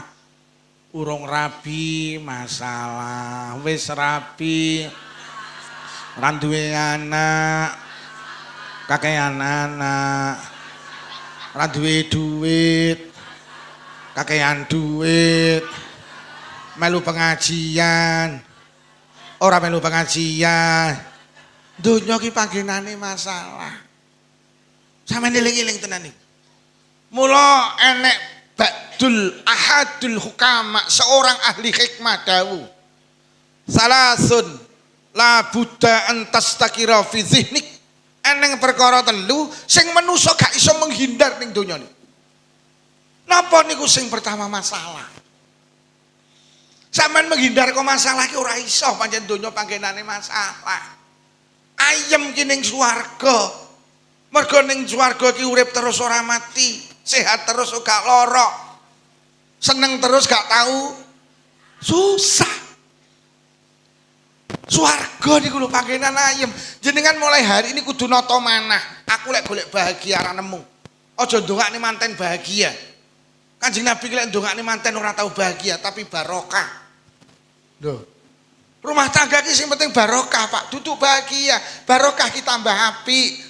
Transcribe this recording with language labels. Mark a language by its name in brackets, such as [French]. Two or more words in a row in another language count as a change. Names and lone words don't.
[Javanese] Urung rabi masalah, wis rabi ora duwe anak, kakean anak, ora duwe duit, kakean duit, melu pengajian, ora melu pengajian. Donya ki panggenane masalah. Sampeyan eling-eling tenan iki. [Arabic] Mula enek بعض أحد الحكماء, [Indonesian] seorang ahli hikmah [Arabic] dawuh, ثلاث لا بد أن تستقر في ذهنك. [Javanese] Eneng perkara telu sing manusa gak iso menghindar ning donya niku. Napa niku sing pertama masalah. Sampeyan menghindar kok masalah ki ora iso, pancen donya panggenane masalah. Ayem ki ning swarga. Mergo ning swarga ki urip terus ora mati, sehat terus gak lara, seneng terus gak tahu susah. Swarga niku lho panggenan ayem. Jenengan [Indonesian] mulai hari ini [Javanese] kudu nata manah. Aku lek golek bahagia ora nemu. Aja ndongakne manten bahagia. Kanjeng Nabi lek ndongakne manten ora tahu bahagia tapi barokah. Lho. [Indonesian] Rumah tangga [Javanese] ki sing penting barokah, Pak. Duduk bahagia. Barokah ki tambah apik.